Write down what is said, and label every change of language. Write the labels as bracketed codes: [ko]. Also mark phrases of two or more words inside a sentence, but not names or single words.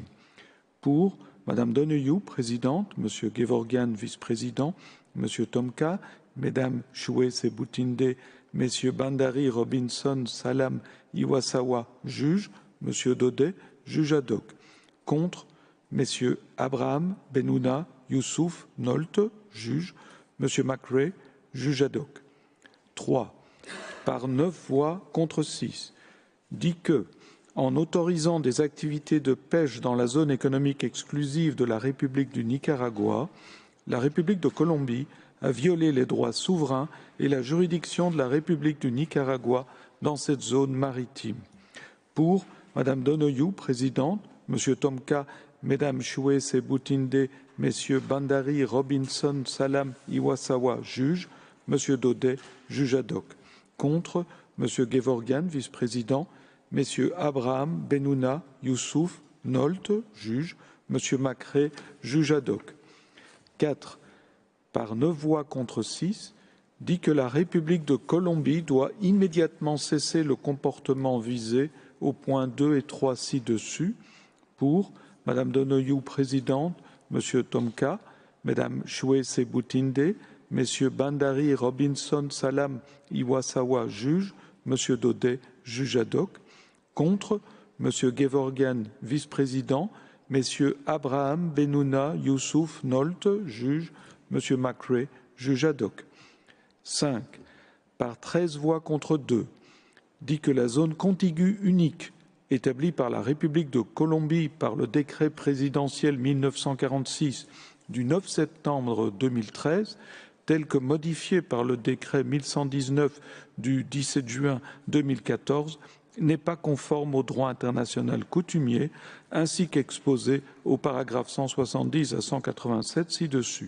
[fr] Pour Madame Donoghue, présidente, Monsieur Gevorgyan, vice-président, Monsieur Tomka, Mesdames Choué, Sebutinde, Messieurs Bandari, Robinson, Salam, Iwasawa, juge, Monsieur Daudet, juge ad hoc. Contre, Messieurs Abraham, Benouna, Youssouf, Nolte, juge, Monsieur McRae, juge ad hoc. 3. Par 9 voix contre 6, dit que, en autorisant des activités de pêche dans la zone économique exclusive de la République du Nicaragua, la République de Colombie a violé les droits souverains et la juridiction de la République du Nicaragua dans cette zone maritime. Pour Madame Donoghue, présidente, Monsieur Tomka, Mesdames Choué, Sebutinde, Messieurs Bandari, Robinson, Salam, Iwasawa, juge, Monsieur Daudet, juge ad hoc. Contre, Monsieur Gevorgyan, vice-président, Messieurs Abraham, Benouna, Youssouf, Nolte, juge, Monsieur McRae, juge ad hoc. 4. Par 9 voix contre 6, dit que la République de Colombie doit immédiatement cesser le comportement visé au point 2 et 3 ci-dessus. Pour Madame Donoghue, présidente, Monsieur Tomka, Mesdames Choué, Sebutinde, Messieurs Bandari, Robinson, Salam, Iwasawa, juge, Monsieur Daudet, juge ad hoc. Contre, Monsieur Gevorgyan, vice-président, Messieurs Abraham, Benouna, Youssouf, Nolte, juge, Monsieur McRae, juge ad hoc. 5. Par 13 voix contre 2, dit que la zone contiguë unique établie par la République de Colombie par le décret présidentiel 1946 du 9 septembre 2013, tel que modifié par le décret 1119 du 17 juin 2014, n'est pas conforme au droit international coutumier, ainsi qu'exposé au paragraphe 170 à 187 ci-dessus.